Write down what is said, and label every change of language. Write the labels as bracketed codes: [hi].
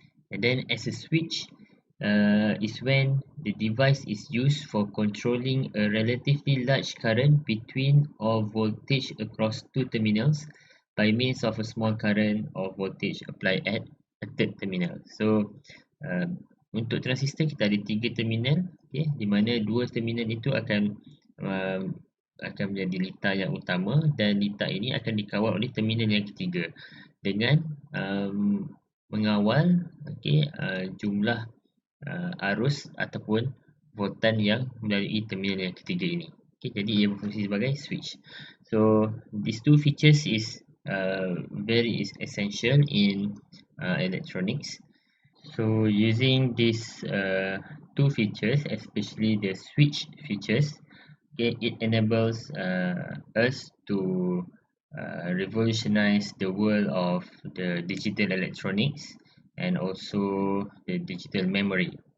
[en] And then as a switch is when the device is used for controlling a relatively large current between or voltage across two terminals by means of a small current or voltage applied at a third terminal. [ms] So untuk transistor kita ada 3 terminal, okay, di mana 2 terminal itu akan menjadi litar yang utama, dan litar ini akan dikawal oleh terminal yang ketiga dengan mengawal, okay, jumlah arus ataupun voltan yang melalui terminal yang ketiga ini. Okay, jadi ia berfungsi sebagai switch. [en] So these two features is very essential in electronics. So using these two features, especially the switch features, okay, it enables us to revolutionize the world of the digital electronics and also the digital memory.